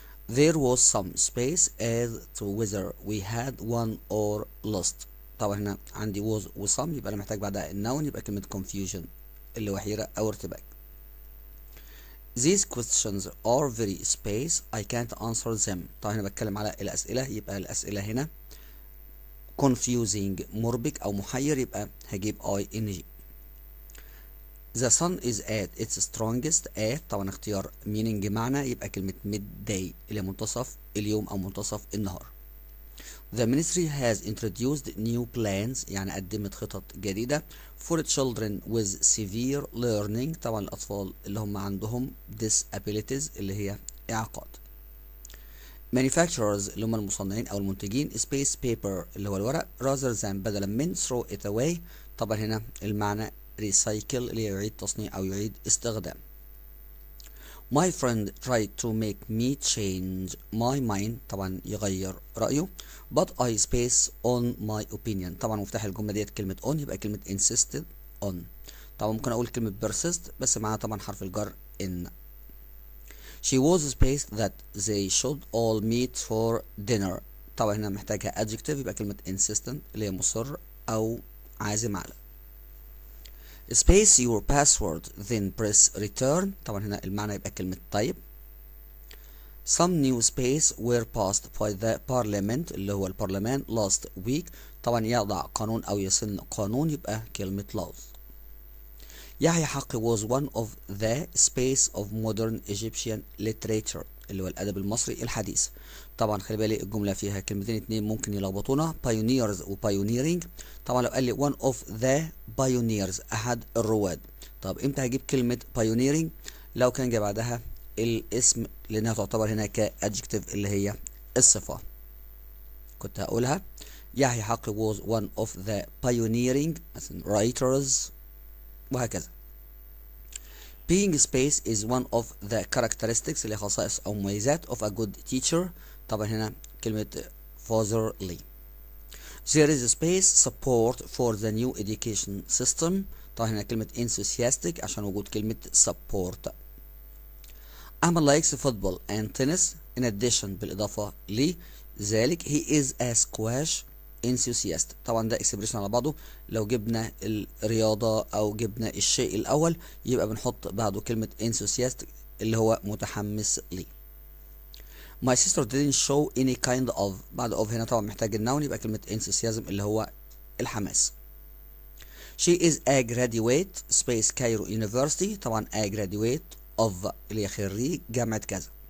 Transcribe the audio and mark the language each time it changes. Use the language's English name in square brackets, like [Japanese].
[English] There was some space as to whether we had won or lost. [Arabic] طبعا هنا عندي was و some يبقى أنا محتاج بعدها النون، يبقى كلمة confusion اللي هو حيرة أو ارتباك. [English] These questions are very space I can't answer them. [Arabic] طبعا هنا بتكلم على الأسئلة، يبقى الأسئلة هنا confusing مربك أو محير، يبقى هجيب ing. [English] The sun is at its strongest at، [Arabic] طبعا اختيار meaning معنى، يبقى كلمة midday اللي منتصف اليوم أو منتصف النهار. [English] The ministry has introduced new plans، [Arabic] يعني قدمت خطط جديدة [English] for children with severe learning، [Arabic] طبعا الأطفال اللي هم عندهم [English] disabilities اللي هي إعاقات. [Arabic] Manufacturers اللي هم المصنعين أو المنتجين space paper اللي هو الورق rather than بدلا من [English] throw it away، [Arabic] طبعا هنا المعنى recycle اللي يعيد تصنيع أو يعيد استخدام. [English] My friend tried to make me change my mind، [Arabic] طبعا يغير رأيه. [English] But I space on my opinion، [Arabic] طبعا مفتاح الجملة ديت كلمة [English] on، يبقى كلمة insisted on. [Arabic] طبعا ممكن أقول كلمة persist بس معاها طبعا حرف الجر in. [English] She was spaced that they should all meet for dinner، طبعا هنا محتاجها adjective يبقى كلمة insistent [Arabic] اللي هي مصر أو عازم على. [English] Space your password then press return، [Arabic] طبعا هنا المعنى يبقى كلمة [English] type. Some new space were passed by the parliament اللي هو البرلمان last week، [Arabic] طبعا يضع قانون أو يسن قانون يبقى كلمة [English] laws. يحيى حقي was one of the space of modern Egyptian literature [Arabic] اللي هو الأدب المصري الحديث. طبعا خلي بالي الجملة فيها كلمتين اتنين ممكن يلخبطونا pioneers و pioneering. طبعا لو قال لي [English] one of the pioneers [Arabic] أحد الرواد، طب امتى هجيب كلمة pioneering؟ لو كان جاي بعدها الاسم لأنها تعتبر هنا كadjective اللي هي الصفة. كنت هقولها يحيى حقي [English] was one of the pioneering [Arabic] مثلا writers وهكذا. [English] Being space is one of the characteristics [Arabic] اللي خصائص أو مميزات [English] of a good teacher، طبعا هنا كلمة fatherly. There is space support for the new education system، طبعا هنا كلمة enthusiastic [Arabic] عشان وجود كلمة [English] support. أحمد likes football and tennis in addition بالإضافة لذلك he is a squash enthusiast، طبعا ده expression على بعضه. [Arabic] لو جبنا الرياضة أو جبنا الشيء الأول يبقى بنحط بعده كلمة enthusiast اللي هو متحمس ليه. [English] My sister didn't show any kind of، [Arabic] بعد of هنا طبعا محتاج النون يبقى كلمة enthusiasm اللي هو الحماس. [English] She is a graduate space Cairo University، طبعا a graduate of [Arabic] اللي هي خريج جامعة كذا.